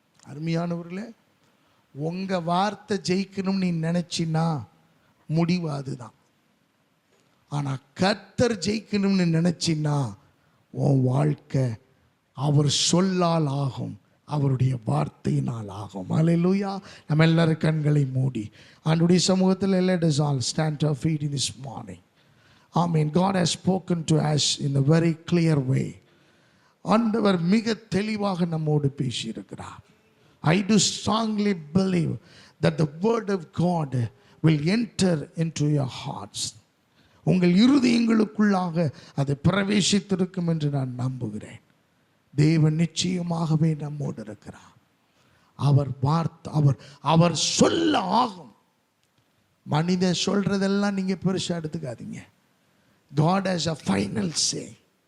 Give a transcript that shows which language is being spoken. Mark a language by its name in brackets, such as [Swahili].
[Tamil] அருமையானவர்களே, உங்கள் வார்த்தை ஜெயிக்கணும்னு நீ நினச்சின்னா முடிவு அதுதான். ஆனால் கர்த்தர் ஜெயிக்கணும்னு நினச்சின்னா உன் வாழ்க்கை அவர் சொல்லால் ஆகும், அவருடைய வார்த்தையினால் ஆகும். அல்லேலூயா. நம்ம எல்லாரும் கண்களை மூடி ஆண்டவருடைய சமூகத்தில் [English] let us all stand to our feet in this morning. Amen. God has spoken to us in a very clear way. [Tamil] ஆண்டவர் மிக தெளிவாக நம்மோடு பேசியிருக்கிறார். [English] I do strongly believe that the word of God will enter into your hearts. [Tamil] உங்கள் இருதயங்களுக்குள்ளாக அது பிரவேசித்திருக்கும் என்று நான் நம்புகிறேன். தேவன் நிச்சயமாகவே நம்மோடு இருக்கிறார். அவர் வார்த்தை, அவர் சொல்ல ஆகும். மனிதன் சொல்றதெல்லாம் நீங்க பெருசா எடுத்துக்காதீங்க. [English] God has a final say.